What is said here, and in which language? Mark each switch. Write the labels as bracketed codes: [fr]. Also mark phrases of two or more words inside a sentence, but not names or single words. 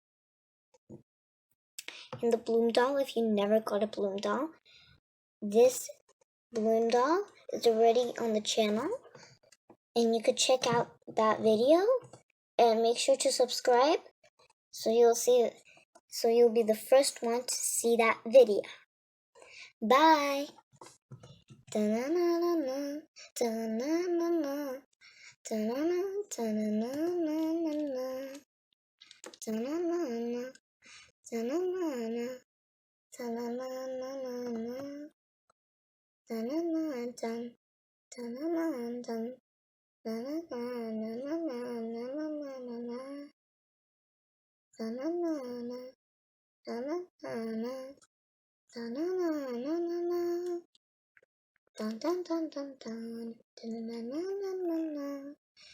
[en] And the bloom doll, if you never got a bloom doll, this bloom doll is already on the channel. And you could check out that video. And make sure to subscribe so you'll be the first one to see that video. Bye. Da-na-na-na-na, da-na-na-na, da-na-na, da-na-na-na-na, da-na-na-na, da-na-na-na, da-na-na-na-na, da-na-na-dun, da-na-na-dun, da-na-na-na-na-na-na-na-na, da-na-na-na, da-na-na-na, da-na-na-na-na-na. Dun dun dun dun dun dun dun dun dun dun.